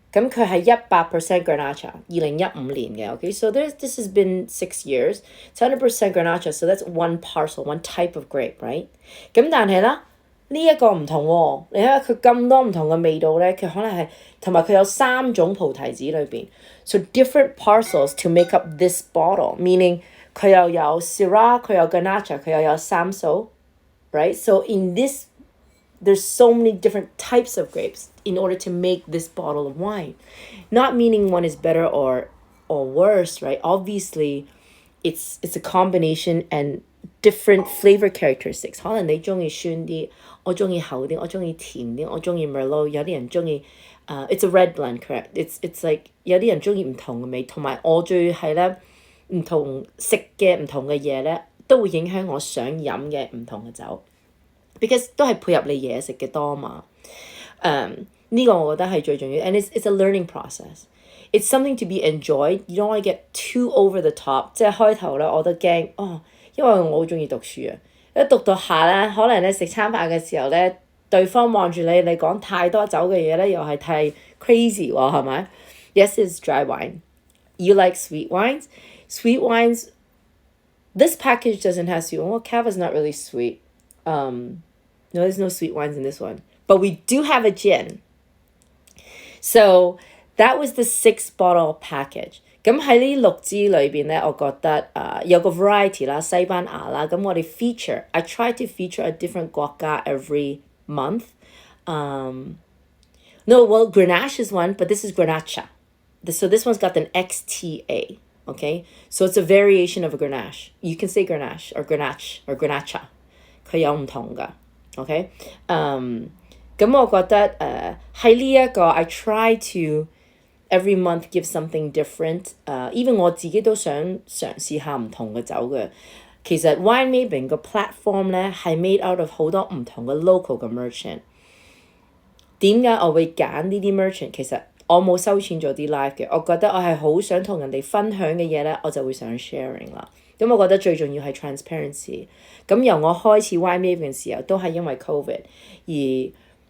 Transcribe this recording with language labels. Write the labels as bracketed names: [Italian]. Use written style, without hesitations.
[Cantonese] 咁佢係100% Grenache， 2015年嘅。 [English] Okay, so this has been 6 years. It's 100% Grenache, so that's one parcel, one type of grape, right? [Cantonese] 咁但係啦。呢一個唔同喎，你睇下佢咁多唔同嘅味道咧，佢可能係同埋佢有3種菩提子裏邊 ， [English] so different parcels to make up this bottle. [Cantonese] Meaning 佢又有 Syrah， 佢有 Grenache， 佢又有Samso, right? [English] So in this, there's so many different types of grapes in order to make this bottle of wine. Not meaning one is better or worse, right? Obviously, it's a combination and different flavor characteristics. [Cantonese] 可能你中意酸啲，我中意厚啲，我中意甜啲，我中意 Merlot， 有啲人中意 [English] it's a red blend, correct? It's like [Cantonese] 有啲人中意唔同嘅味，同埋我最係咧唔同食嘅唔同嘅嘢咧，都會影響我想飲嘅唔同嘅酒 ，because 都係配合你嘢食嘅多嘛。呢個我覺得係最重要 [English] ，and it's a learning process. It's something to be enjoyed. You don't want to get too over the top. [Cantonese] 即係開頭咧，我都驚因為我好中意讀書啊！一讀到下咧，可能咧食餐飯嘅時候咧，對方望住你講太多酒嘅嘢咧，又係太 crazy 喎，係咪 ？ [English] Yes, it's dry wine. You like sweet wines? Sweet wines. This package doesn't have sweet. Well, Cava's not really sweet. No, there's no sweet wines in this one. But we do have a gin. So That was the 6 bottle package。 [Cantonese] 咁喺呢6支裏邊咧，我覺得有個 variety 啦，西班牙啦，咁我哋 [English] I try to feature a different [Cantonese] 國家 [English] every month. No, well, Grenache is one, but this is Grenache. So this one's got an XTA, okay? So it's a variation of a Grenache. You can say Grenache or Grenache or Grenache. [Cantonese] 佢有唔同㗎 [English] okay? [Cantonese] 咁我覺得喺呢一個 [English] I try to every month give something different. [Cantonese] Even 我自己都想嘗試下唔同嘅酒嘅。其實 Wine Maven 個 platform 咧係 [English] made out of [Cantonese] 好多唔同嘅 local 嘅 merchant。點解我會揀呢啲 merchant？ 其實我冇收錢做啲 live 嘅，我覺得我係好想同人哋分享嘅嘢咧，我就會想 sharing 啦。咁我覺得最重要係 transparency。咁由我開始 Wine Maven 嘅時候，都係因為 COVID 而。